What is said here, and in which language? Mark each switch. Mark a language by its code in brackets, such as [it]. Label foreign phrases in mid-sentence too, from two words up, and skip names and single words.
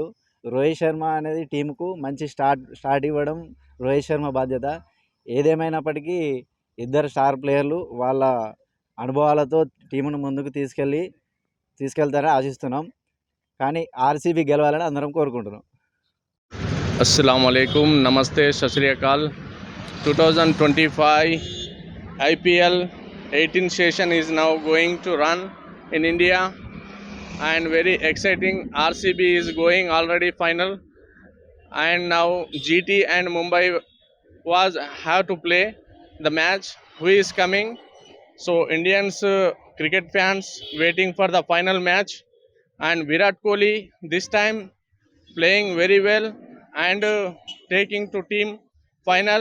[te] రోహిత్ శర్మ అనేది టీంకు మంచి స్టార్ట్ ఇవ్వడం రోహిత్ శర్మ బాధ్యత. ఏదేమైనప్పటికీ ఇద్దరు [en] star players [te] వాళ్ళ అనుభవాలతో టీమును ముందుకు తీసుకెళ్తారని ఆశిస్తున్నాం. కానీ ఆర్సీబీ గెలవాలని అందరం కోరుకుంటున్నాం. [ar] السلام عليكم, [hi] नमस्ते, [pa] ਸਤ ਸ੍ਰੀ ਅਕਾਲ. [en] 2025 IPL 18 session is now going to run in India and very exciting. RCB is going already final and now GT and Mumbai have to play the match who is coming. So Indians cricket fans waiting for the final match, and Virat Kohli this time playing very well and taking to team final.